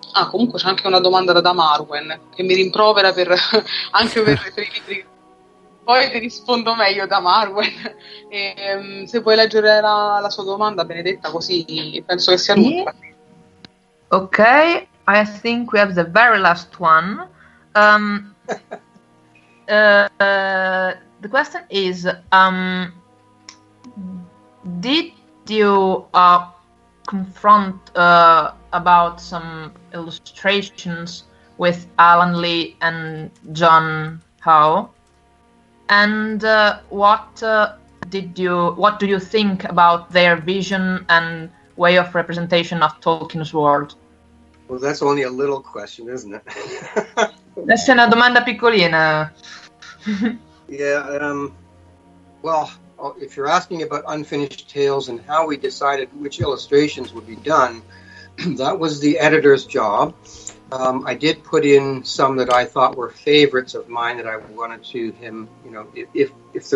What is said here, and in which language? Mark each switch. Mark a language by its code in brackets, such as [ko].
[it] Comunque c'è anche una domanda da Marwen che mi rimprovera anche per i libri. Poi ti rispondo meglio da Marwen. Se puoi leggere la sua domanda, Benedetta, così penso che sia l'ultima. [en] Ok, I think we have the very last one. The question is, did you confront about some illustrations with Alan Lee and John Howe, and what do you think about their vision and way of representation of Tolkien's world? Well, that's only a little question, isn't it? [it] Questa è una domanda piccolina. [en] Yeah, well, if you're asking about Unfinished Tales and how we decided which illustrations would be done, that was the editor's job. I did put in some that I thought were favorites of mine that I wanted to him, if there was a decision or it was either way, but all of us